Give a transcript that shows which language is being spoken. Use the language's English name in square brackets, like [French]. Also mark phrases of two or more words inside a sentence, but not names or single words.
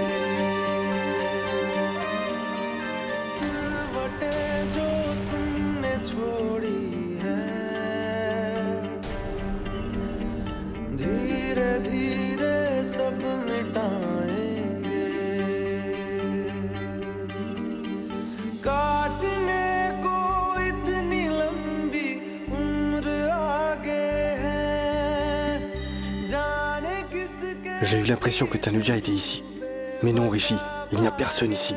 [Hindi] सिलवटें जो तुमने छोड़ी है धीरे धीरे सब मिटाएंगे काटने को इतनी लंबी उम्र आगे है जाने किसके [French] J'ai eu l'impression que Tanuja était ici. Mais non, Rishi, il n'y a personne ici.